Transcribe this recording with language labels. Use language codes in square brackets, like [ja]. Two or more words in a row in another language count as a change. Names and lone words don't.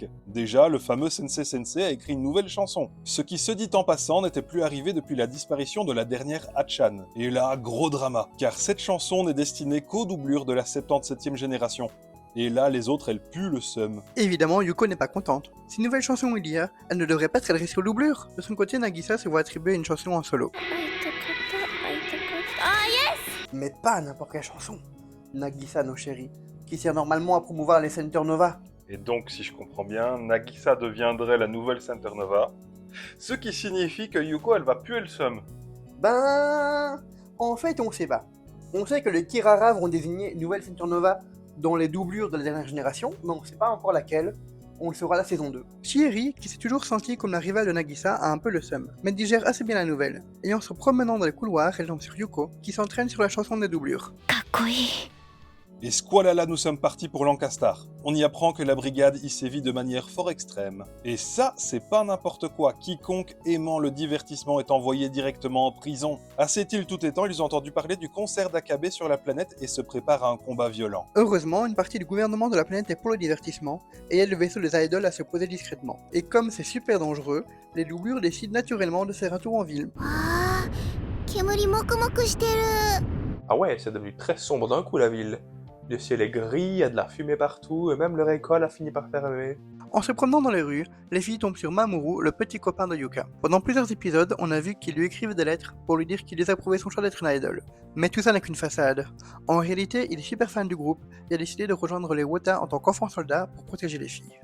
[fr] Déjà, le fameux Sensei Sensei a écrit une nouvelle chanson. Ce qui se dit en passant n'était plus arrivé depuis la disparition de la dernière Hachan. Et là, gros drama, car cette chanson n'est destinée qu'aux doublures de la 77e génération. Et là, les autres, elles puent le seum. Évidemment, Yuko n'est pas contente. Si nouvelle chanson il y a, elle ne devrait pas s'adresser aux doublures. De son côté, Nagisa se voit attribuer une chanson en solo. [ja] 会いたかった会いたかったあイエス [fr] Mais pas n'importe quelle chanson. Nagisa no Chéri, qui sert normalement à promouvoir les Center Nova. Et donc, si je comprends bien, Nagisa deviendrait la nouvelle Center Nova. Ce qui signifie que Yuko, elle va puer le seum. Ben... En fait, on sait pas. On sait que les Kirara vont désigner une nouvelle Center Nova dans les doublures de la dernière génération, mais on sait pas encore laquelle. On le saura la saison 2. Chieri, qui s'est toujours senti comme la rivale de Nagisa, a un peu le seum, mais digère assez bien la nouvelle. Et en se promenant dans les couloirs, elle tombe sur Yuko, qui s'entraîne sur la chanson des doublures. [ja] かっこいい [fr] Et squalala, nous sommes partis pour Lancaster. On y apprend que la brigade y sévit de manière fort extrême. Et ça, c'est pas n'importe quoi. Quiconque aimant le divertissement est envoyé directement en prison. À cette île tout étant, ils ont entendu parler du concert d'Akabe sur la planète et se préparent à un combat violent. Heureusement, une partie du gouvernement de la planète est pour le divertissement et aide le vaisseau des idoles à se poser discrètement. Et comme c'est super dangereux, les doublures décident naturellement de faire un tour en ville. [ja] あー煙もくもくしてる [fr] Ah ouais, c'est devenu très sombre d'un coup la ville. Le ciel est gris, il y a de la fumée partout, et même leur école a fini par fermer. En se promenant dans les rues, les filles tombent sur Mamoru, le petit copain de Yuka. Pendant plusieurs épisodes, on a vu qu'ils lui écrivent des lettres pour lui dire qu'il désapprouvait son choix d'être une idol. Mais tout ça n'est qu'une façade. En réalité, il est super fan du groupe et a décidé de rejoindre les Wota en tant qu'enfant soldat pour protéger les filles.